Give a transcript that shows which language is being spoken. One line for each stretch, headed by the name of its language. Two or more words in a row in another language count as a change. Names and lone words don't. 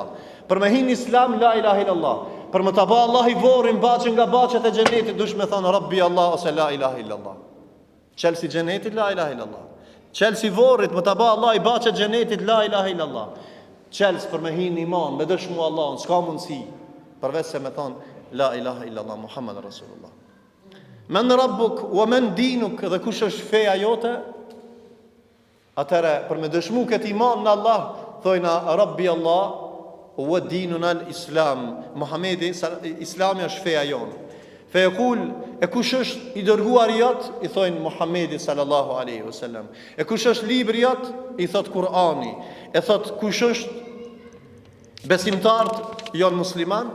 Albanian: Për me hinë islam
Arabic: لا إله إلا الله.
Albanian: Për me ta bë Allah i vorrin baçën nga baçet e xhenetit, dush me thonë
Arabic: ربي الله
Albanian: ose
Arabic: لا إله إلا الله.
Albanian: Çelësi xhenetit
Arabic: لا إله إلا الله.
Albanian: Çelësi vorrit me ta bë Allah i baçet xhenetit
Arabic: لا إله إلا الله.
Albanian: Çelës për me hinë iman, me dëshmu Allahun, s'ka mundsi përveç se me thonë
Arabic: لا إله إلا الله محمد رسول الله. من ربك ومن دينك,
Albanian: dhe kush është feja jote? Atëre për me dëshmu këtë iman në Allah, thojna
Arabic: ربي الله وديننا الإسلام.
Albanian: Muhamedi, Islami është feja jonë.
Arabic: فيقول,
Albanian: e kush është i dërguar jot? I thojnë Muhamedi
Arabic: صلى الله عليه وسلم.
Albanian: E kush është libri jot? I thot Kur'ani. E thot kush është besimtarët jon muslimant?